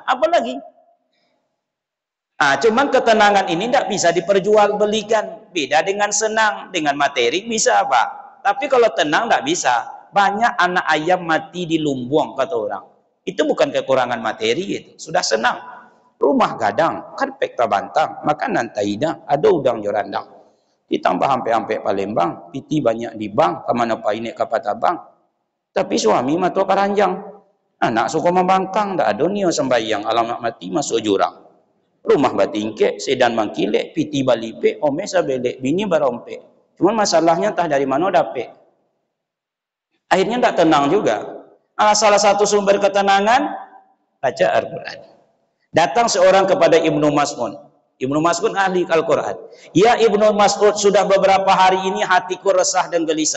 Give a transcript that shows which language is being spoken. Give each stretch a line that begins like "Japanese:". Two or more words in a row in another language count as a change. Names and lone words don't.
Indonesian: Apa lagi? Cuman ketenangan ini tidak bisa diperjualbelikan. Beda dengan senang, dengan materi bisa Pak. Tapi kalau tenang tidak bisa. Banyak anak ayam mati di lumbung kata orang. Itu bukan kekurangan materi itu. Sudah senang.
Minangkabau: Rumah gadang, karpet tabantang, makanan taidang, ada udang jorandang. Ditambah hampe-hampe Palembang, piti banyak di bank, kemana painek kapatabang.
Indonesian: Tapi suami matua karanjang. Anak suka membangkang, tak ada nio sembahyang, alamak mati masuk jurang.
Minangkabau: Rumah batingke, sedan mangkilek, piti balipe, ome sabelek, bini barompe.
Indonesian: Cuman masalahnya entah dari mana dapet. Akhirnya tak tenang juga. Salah satu sumber ketenangan, baca Al-Quran. Datang seorang kepada Ibnu Mas'ud. Ibnu Mas'ud ahli Al-Quran. Ya Ibnu Mas'ud, sudah beberapa hari ini hatiku resah dan gelisah.